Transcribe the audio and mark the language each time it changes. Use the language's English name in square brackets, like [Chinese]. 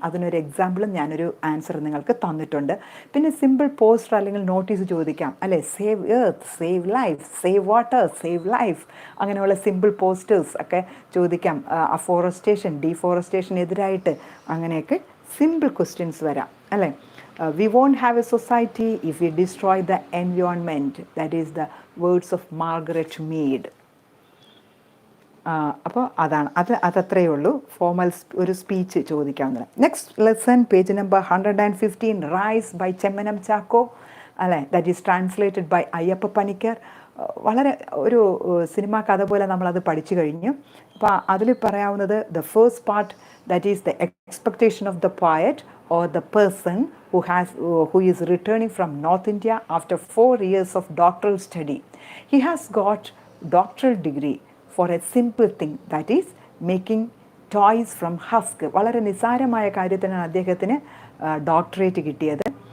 [Malayalam] അതിനൊരു എക്സാമ്പിളും ഞാനൊരു ആൻസർ നിങ്ങൾക്ക് തന്നിട്ടുണ്ട്. പിന്നെ സിമ്പിൾ പോസ്റ്റർ അല്ലെങ്കിൽ നോട്ടീസ് ചോദിക്കാം അല്ലേ. [English] save earth, save life, save water, save life, [Malayalam] അങ്ങനെയുള്ള സിമ്പിൾ പോസ്റ്റേഴ്സ് ഒക്കെ ചോദിക്കാം. അഫോറസ്റ്റേഷൻ, ഡീഫോറസ്റ്റേഷനെതിരായിട്ട് അങ്ങനെയൊക്കെ സിമ്പിൾ ക്വസ്റ്റ്യൻസ് വരാം അല്ലേ. [English] We won't have a society if we destroy the environment. That is the words of Margaret Mead. [Malayalam] അപ്പോൾ അതത്രയേ ഉള്ളൂ. ഫോർമൽ ഒരു speech ചോദിക്കാവുന്നത്. [English] Next lesson page number 115, rice by Chemmanam Chacko അല്ലേ. That is translated by [Malayalam] Ayyappa Panicker. വളരെ ഒരു cinema കഥ പോലെ നമ്മളത് പഠിച്ചു കഴിഞ്ഞു. അപ്പോൾ അതിൽ പറയാവുന്നത് [English] The first part, that is the expectation of the poet or the person who is returning from North India after 4 years of doctoral study. He has got doctoral degree for a simple thing, that is making toys from husk. [Malayalam] വളരെ നിസ്സാരമായ കാര്യത്തിനാണ് അദ്ദേഹത്തിന് doctorate കിട്ടിയത്.